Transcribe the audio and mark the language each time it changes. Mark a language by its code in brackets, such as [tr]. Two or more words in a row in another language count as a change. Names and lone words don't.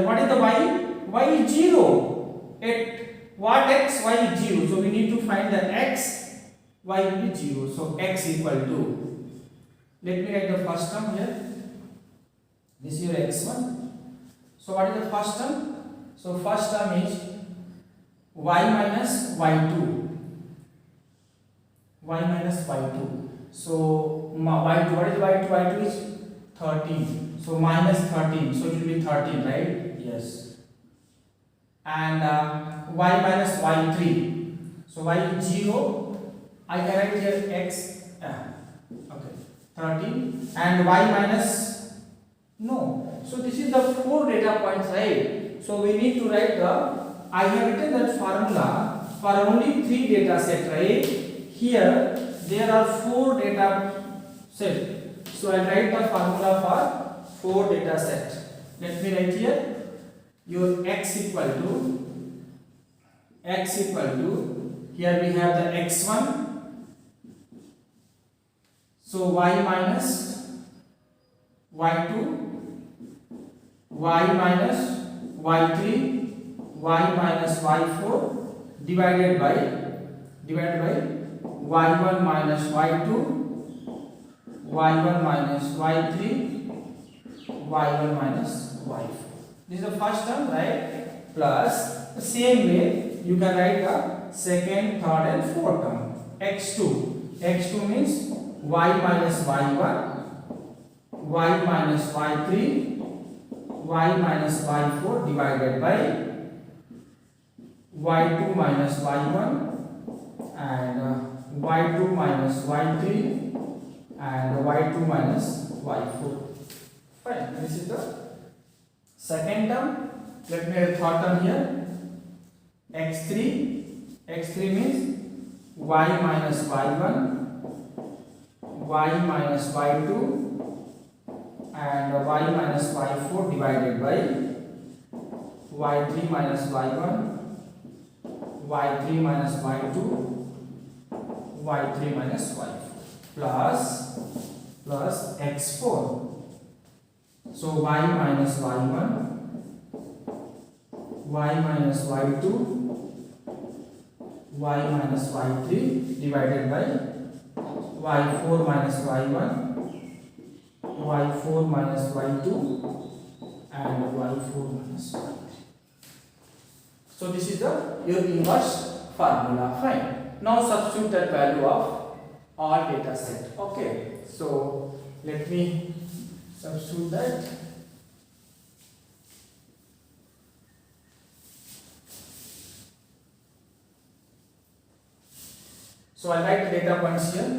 [en] What is the y? Y is 0. At what x? Y is 0. So we need to find the x. Y will be 0. So x equal to. Let me write the first term here. This is your x1. So what is the first term? So first term is y minus y2. Y minus y2. So y2, what is y2? Y2 is 13. So minus 13. So it will be 13, right? Yes. And y minus y3. So y is 0. I can write here x. Okay. 13. And y minus. No. So this is the 4 data points, right? So we need to write the. I have written that formula for only 3 data set, right? Here there are 4 data set. So I write the formula for 4 data set. Let me write here. Your x equal to here we have the x1. So y minus y2, y minus y3, y minus y4 divided by y1 minus y2, y1 minus y3, y1 minus y4. This is the first term, right? Plus the same way you can write the second, third and fourth term. x2. x2 means y minus y1, y minus y3, y minus y4 divided by y2 minus y1 and y2 minus y3 and y2 minus y4. Fine. This is the second term. Let me have third term here. x3. x3 means y minus y1, y minus y2 and y minus y4 divided by y3 minus y1, y3 minus y2, y3 minus y4 plus x4. So y minus y1, y minus y2, y minus y3 divided by y4 minus y1, y4 minus y2 and y4 minus y3. So this is your inverse formula. Fine. Now substitute that value of all data set. Okay. So let me substitute that. So I write the data points here.